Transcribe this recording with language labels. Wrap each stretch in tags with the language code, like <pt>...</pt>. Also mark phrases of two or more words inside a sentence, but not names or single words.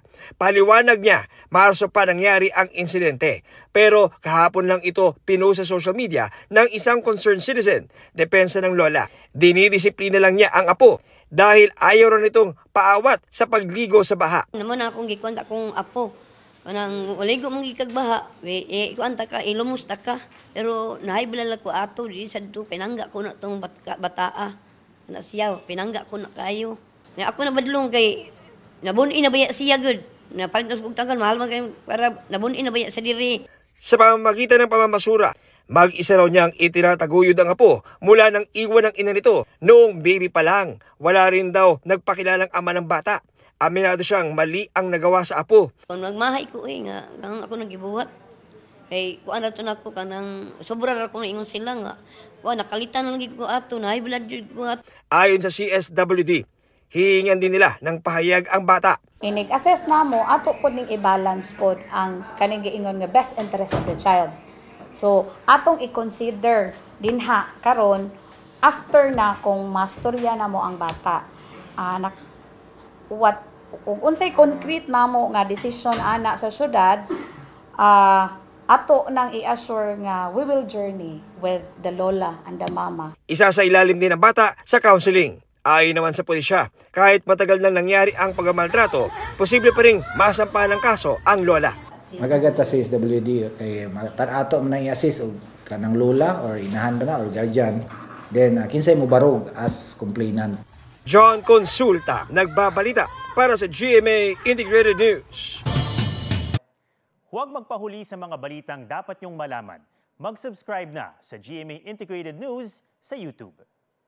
<tl>Paliwanag niya, Marso pa nangyari ang insidente. Pero kahapon lang ito pinost sa</tl> <en>social media</en> <tl>ng isang</tl> <en>concerned citizen.</en> <tl>Depensa ng lola, dinidisiplina lang niya ang apo dahil ayaw rin itong paawat sa pagligo sa baha.</tl> <ceb>Naman akong gikwanta kong apo. Kanang uligo mong gikagbaha, ikuanta ka, ilumusta ka. Pero nahibilala ko ato, di sa dito, pinangga ko na itong bataa. Na siya, pinangga ko na kayo. Ako na badlong kay, nabunin na baya siya</ceb> <en>good.</en> <ceb>Napalit na sa tanggal, mahal man kayo para nabunin na baya sa diri.</ceb> <tl>Sa pamamagitan ng pamamasura, mag-isa raw niyang itinataguyod ang apo mula nang iwan ng ina nito noong baby pa lang. Wala rin daw nagpakilalang ama ng bata. Aminado siyang mali ang nagawa sa apo.</tl> <ceb>Kung nagmahay ko nga ako nagibuhat. Kay kuan ra to nako kanang sobra ra ko ingon sila nga. Kuan nakalitan lang gid ko ato na high blood jud ko ato.</ceb> <tl>Ayon sa CSWD, hihingan din nila ng pahayag ang bata.</tl> <ceb>Inig-assess namo ato pod ning i-balance pod ang kaning giingon nga</ceb> <en>best interest of the child.</en> <ceb>So atong i-consider dinha karon after na kung mastorya namo ang bata. Kung unsay</ceb> <en>concrete namo</en> <ceb>nga decision ana sa syudad, ato nang i-assure nga</ceb> <en>we will journey with the lola and the mama.</en> <tl>Isa sa ilalim din ang bata sa counseling. Ayon naman sa pulisya, kahit matagal nang nangyari ang pagmamaltrato, posible pa ring masampahan ng kaso ang lola. Magagata sa SWD,</tl> <ceb>kay ato man i-assist og kanang lola or inahan na or guardian, then kinsay mo barog</ceb> <en>as complainant.</en> <tl>John Consulta, nagbabalita para sa</tl> <en>GMA Integrated News.</en> <tl>Huwag magpahuli sa mga balitang dapat niyong malaman. Mag-subscribe na sa</tl> <en>GMA Integrated News</en> <tl>sa YouTube.</tl>